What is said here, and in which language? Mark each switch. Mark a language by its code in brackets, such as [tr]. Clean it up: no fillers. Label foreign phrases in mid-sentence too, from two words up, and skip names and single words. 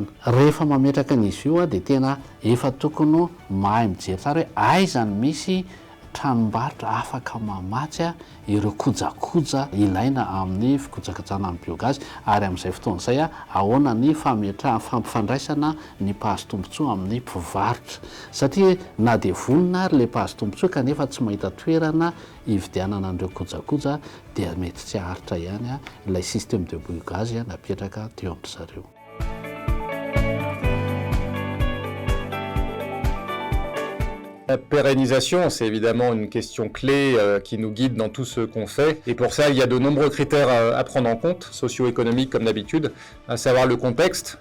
[mg] Rehefa mametraka an'izy io dia tena efa tokony mahay mijery tsara hoe aiza ny misy tranombarotra afaka mamatsy ireo kojakoja ilaina amin'ny fikojakojana amin'ny biogaz, ary amin'izay fotoana izay ahoana ny fampifandraisana ny mpahazo tombotsoa amin'ny mpivarotra, satria na dia vonona ary le mpahazo tombotsoa kanefa tsy mahita toerana hividianana an'ireo kojakoja dia mety tsy haritra ihany ilay [fr] système de biogaz [mg] napetraka teo amin'ny zareo. [fr] La pérennisation, c'est évidemment une question clé qui nous guide dans tout ce qu'on fait. Et pour ça, il y a de nombreux critères à prendre en compte, socio-économiques comme d'habitude, à savoir le contexte.